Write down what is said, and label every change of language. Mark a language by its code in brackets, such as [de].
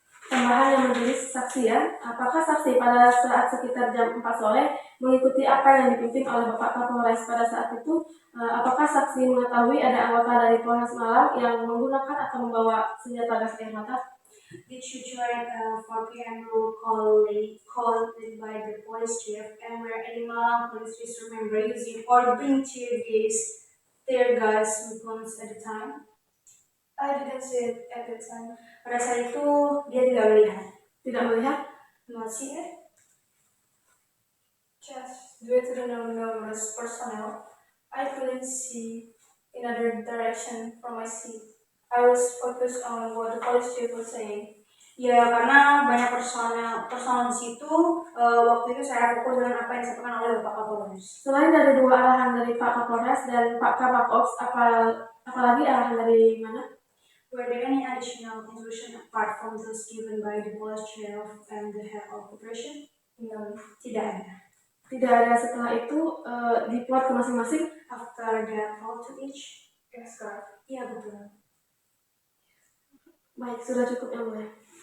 [id] Tambahan yang menjadi saksi ya, apakah saksi pada saat sekitar jam 4 sore mengikuti apa yang dipimpin oleh Bapak Kapolres pada saat itu? Apakah saksi mengetahui ada anggota dari Polres Malang yang menggunakan atau membawa senjata gas air mata? [en] Did you join 4 p.m. roll call led by the police chief, and were any Malang police member using or bring tear gas weapons at the time? I didn't see it at the time. [id] Pada saat itu dia tidak melihat. Tidak melihat? [en] Not see it. Just due to the numerous personnel, I couldn't see in other direction from my seat. I was focused on what the police chief was saying. [id] Ya, karena banyak personal di situ. Waktu itu saya fokus dengan apa yang disampaikan oleh Bapak Kapolres. Selain dari dua arahan dari Pak Kapolres dan Pak Kabakops, apalagi arahan dari mana? [en] Were there any additional instruction apart from those given by the police chief and the head of operation? No. [id] Tidak ada. Tidak ada setelah itu diplot ke masing-masing? [en] After that call to each? Yes, correct. [id] Iya, betul. Baik, sudah cukup yang mulia.